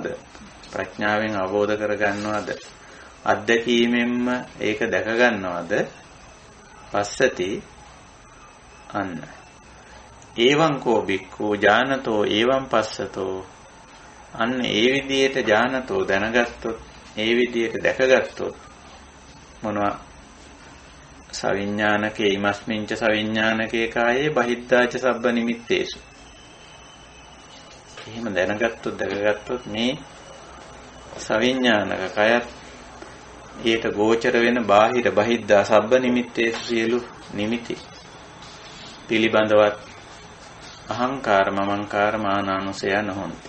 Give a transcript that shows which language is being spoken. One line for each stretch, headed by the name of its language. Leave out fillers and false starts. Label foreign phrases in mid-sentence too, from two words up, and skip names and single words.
Sinhala: ප්‍රඥාවෙන් අවබෝධ කර ගන්නවද? අත්දැකීමෙන්ම ඒක දැක ගන්නවද?
Pali: පස්සති අන්න ඒවං කෝ බික්ඛු ඥානතෝ ඒවං පස්සතෝ.
Sinhala: අන්න ඒ විදිහට ඥානතෝ දැනගත්තොත්, ඒ විදිහට දැකගත්තොත් මොනවා
Pali: සවිඥානකේ ඉමස්මින්ච සවිඥානකේ කායේ බහිද්ධාච සබ්බ නිමිත්තේසු.
Sinhala: එහෙම දැනගත්තොත් දැකගත්තොත් මේ සවිඥානක කයත් ඊට ගෝචර වෙන බාහිර
Pali: බහිද්ධා සබ්බ නිමිත්තේසු
Sinhala: සියලු නිමිති පිළිබඳවත් අහංකාර මමංකාර මානානුසය නොහොಂತಿ.